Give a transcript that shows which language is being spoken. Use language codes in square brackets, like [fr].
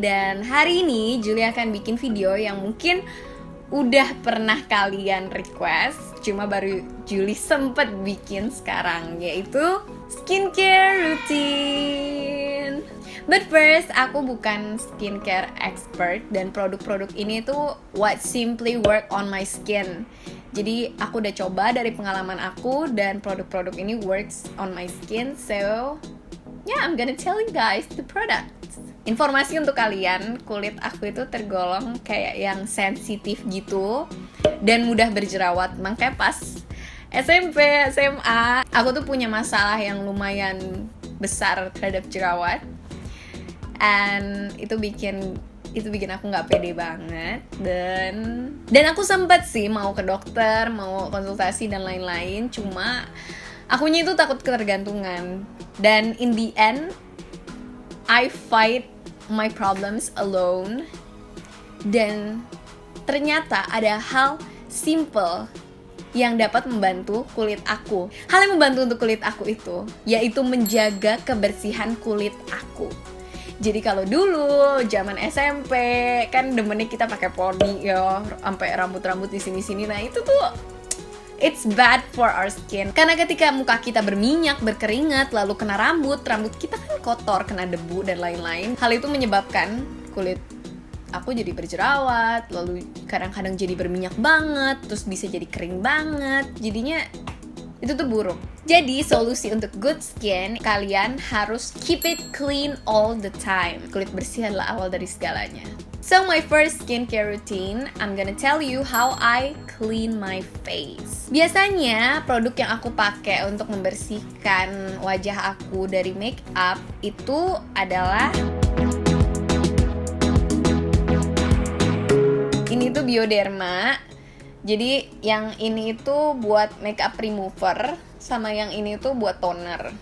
[id] Dan hari ini Julie akan bikin video yang mungkin udah pernah kalian request, cuma baru Julie sempet bikin sekarang, yaitu skincare routine. [en] But first, [id] aku bukan [en] skincare expert, [id] dan produk-produk ini tuh [en] what simply work on my skin. [id] Jadi aku udah coba dari pengalaman aku, dan produk-produk ini [en] works on my skin. So yeah, I'm gonna tell you guys the product. [id] Informasi untuk kalian, kulit aku itu tergolong kayak yang sensitif gitu dan mudah berjerawat. Makanya pas SMP, SMA, aku tuh punya masalah yang lumayan besar terhadap jerawat. And itu bikin aku nggak pede banget. Dan aku sempet sih mau ke dokter, mau konsultasi dan lain-lain. Cuma akunya itu takut ketergantungan. [en] Dan in the end, I fight my problems alone. [id] Dan ternyata ada hal simple yang dapat membantu kulit aku. Hal yang membantu untuk kulit aku itu yaitu menjaga kebersihan kulit aku. Jadi kalau dulu zaman SMP kan demennya kita pakai poni ya, sampai rambut-rambut di sini-sini. Nah, itu tuh [en] it's bad for our skin. [id] Karena ketika muka kita berminyak, berkeringat, lalu kena rambut kita kan kotor, kena debu dan lain-lain. Hal itu menyebabkan kulit aku jadi berjerawat, lalu kadang-kadang jadi berminyak banget, terus bisa jadi kering banget. Jadinya itu tuh buruk. Jadi solusi untuk [en] good skin, [id] kalian harus [en] keep it clean all the time. [id] Kulit bersih adalah awal dari segalanya. [en] So my first skincare routine, I'm gonna tell you how I clean my face. [id] Biasanya produk yang aku pakai untuk membersihkan wajah aku dari make up itu adalah ini tuh Bioderma. Jadi yang ini itu buat makeup remover, sama yang ini tuh buat toner.